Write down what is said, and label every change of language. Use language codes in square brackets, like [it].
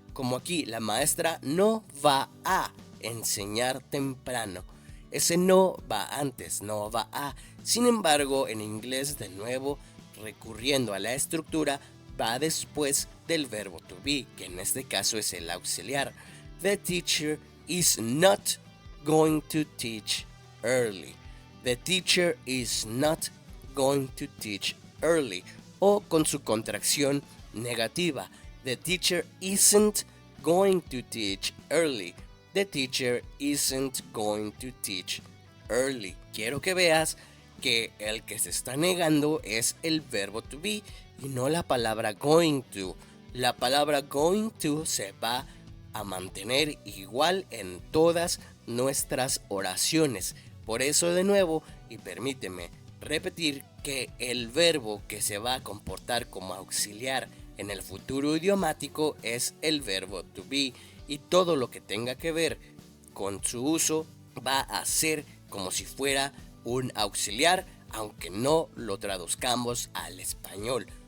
[es] Como aquí, la maestra no va a enseñar temprano. Ese no va antes, no va a. Sin embargo, en inglés, de nuevo, recurriendo a la estructura, va después del verbo to be, que en este caso es el auxiliar. [en] The teacher is not going to teach early. The teacher is not going to teach early. [es] O con su contracción negativa. [en] The teacher isn't going to teach early. The teacher isn't going to teach early. [es] Quiero que veas que el que se está negando es el verbo to be y no la palabra going to. La palabra going to se va a mantener igual en todas nuestras oraciones. Por eso, de nuevo, y permíteme repetir, que el verbo que se va a comportar como auxiliar en el futuro idiomático es el verbo to be, y todo lo que tenga que ver con su uso va a ser como si fuera un auxiliar, aunque no lo traduzcamos al español.